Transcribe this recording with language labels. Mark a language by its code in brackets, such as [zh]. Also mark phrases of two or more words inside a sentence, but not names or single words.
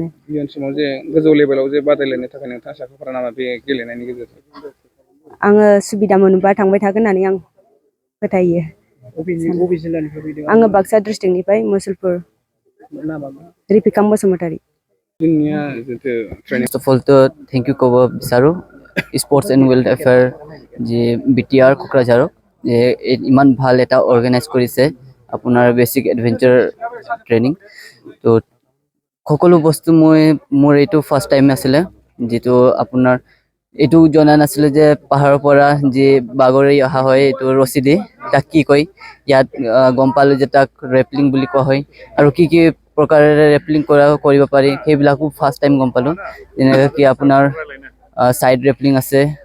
[brx] इयुन समाव जे गोजौ लेभेलाव जे बादायलायनो थाखाय नोंथाङा साखाफारा नामा बे गेलेनायनि गेजेरजों? आङो सुबिदा मोनोबा थांबाय थागोन होननानै आं फोथायो। आङो बाक्सा डिस्ट्रिक्टनिफ्राय मुसलपुर रिफिकां बसुमतारी। [en] first of all [as] तो [en] thank you [as] कब विचारों [en] sports and welfare [as] जी बिटिआर क'क्राझार इमान ভাল এটা অৰ্গেনাইজ কৰিছে আপোনাৰ [en] basic adventure training. [as] তো সকলো বস্তু মোৰ এইটো [en] first time [as] আছিলে। যিটো আপোনাৰ এইটো জনা নাছিলে যে পাহাৰৰ পৰা যি বাগৰি অহা হয় এইটো ৰছী দি তাক কি কয় ইয়াত গম পালো যে তাক ৰেপলিং বুলি কোৱা হয় আৰু কি কি প্ৰকাৰেৰে ৰেপলিং কৰিব পাৰি সেইবিলাকো [en] first time [as] গম পালো যেনেকৈ কি আপোনাৰ [en] side rappelling [as] আছে